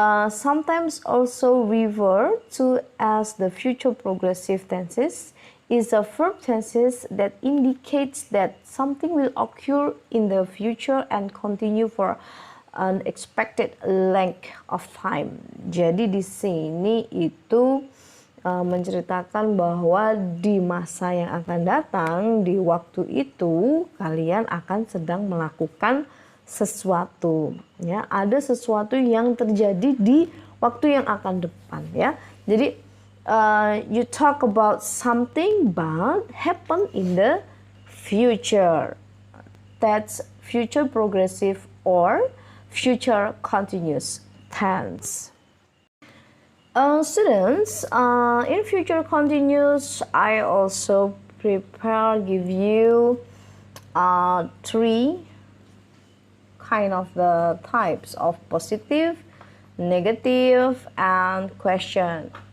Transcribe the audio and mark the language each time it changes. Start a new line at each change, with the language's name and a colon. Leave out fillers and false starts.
English: Sometimes also referred to as the future progressive tenses is a verb tenses that indicates that something will occur in the future and continue for an expected length of time.
Indonesian: Jadi di sini itu menceritakan bahwa di masa yang akan datang, di waktu itu kalian akan sedang melakukan sesuatu, ya. Ada sesuatu yang terjadi di waktu yang akan depan, ya.
English: Jadi you talk about something but happen in the future. That's future progressive or future continuous tense. Students, in future continuous, I also give you 3 kind of the types of positive, negative, and question.